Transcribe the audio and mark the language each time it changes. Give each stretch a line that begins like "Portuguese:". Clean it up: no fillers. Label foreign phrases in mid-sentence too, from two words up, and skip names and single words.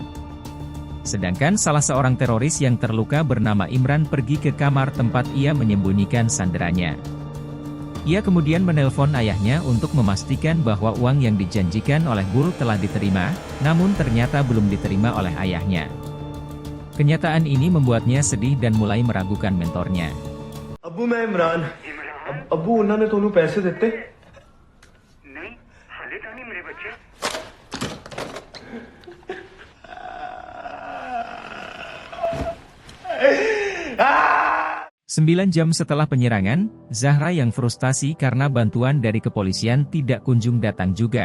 Indonesian: Sedangkan salah seorang teroris yang terluka bernama Imran pergi ke kamar tempat ia menyembunyikan sanderanya. Ia kemudian menelpon ayahnya untuk memastikan bahwa uang yang dijanjikan oleh Bull telah diterima, namun ternyata belum diterima oleh ayahnya. Kenyataan ini membuatnya sedih dan mulai meragukan mentornya.
Hindi: Abu, मैं इमरान. Abu, उन्होंने तोनू पैसे देते? नहीं, हाले तो नहीं मेरे बच्चे.
Indonesian: 9 jam setelah penyerangan, Zahra yang frustasi karena bantuan dari kepolisian tidak kunjung datang juga.